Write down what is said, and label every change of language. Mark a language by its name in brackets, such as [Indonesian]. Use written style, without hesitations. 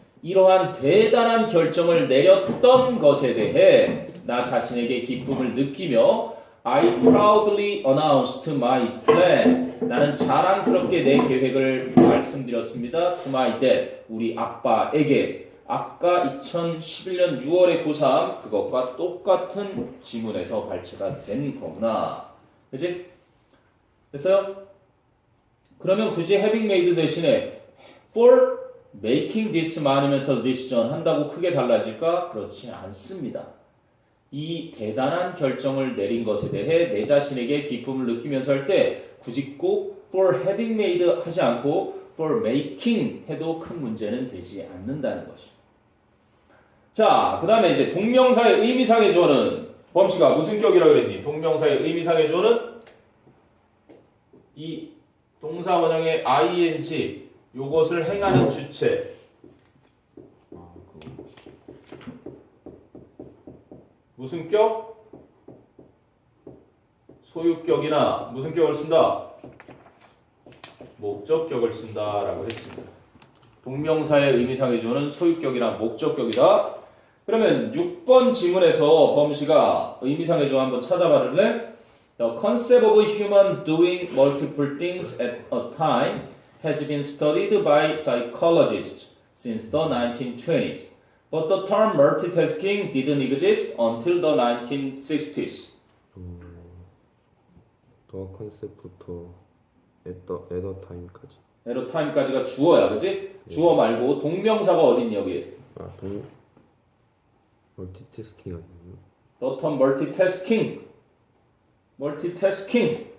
[Korean] 이러한 대단한 결정을 내렸던 것에 대해 나 자신에게 기쁨을 느끼며 [English] I proudly announced my plan. [Korean] 나는 자랑스럽게 내 계획을 말씀드렸습니다. [English] To my dad. [Korean] 우리 아빠에게. 아까 2011년 6월의 고3 그것과 똑같은 지문에서 발췌가 된 거구나. 그치? 됐어요? 그러면 굳이 [English] having made [Korean] 대신에 [English] for making this monumental decision [Korean] 한다고 크게 달라질까? 그렇지 않습니다. 이 대단한 결정을 내린 것에 대해 내 자신에게 기쁨을 느끼면서 할 때 굳이 꼭 [English] for having made [Korean] 하지 않고 [English] for making [Korean] 해도 큰 문제는 되지 않는다는 것이죠. 자, 그 다음에 이제 동명사의 의미상의 주어는 범씨가 무슨 격이라고 그랬니? 동명사의 의미상의 주어는 이 동사 원형의 ing 요것을 행하는 주체 무슨 격? 소유격이나 무슨 격을 쓴다? 목적격을 쓴다라고 했습니다. 동명사의 의미상의 주어는 소유격이나 목적격이다. 그러면 6번 지문에서 범씨가 의미상의 주어 한번 찾아봐줄래? [English] The concept of human doing multiple things at a time has been studied by psychologists since the 1920s. But the term multitasking didn't exist until the 1960s. [Korean] 더 컨셉부터 에더 타임까지. 에러 타임까지가 주어야, 그지? 주어 말고 동명사가 어딨니 여기? 멀티태스킹 아니에요? [English] The term multitasking. multitasking.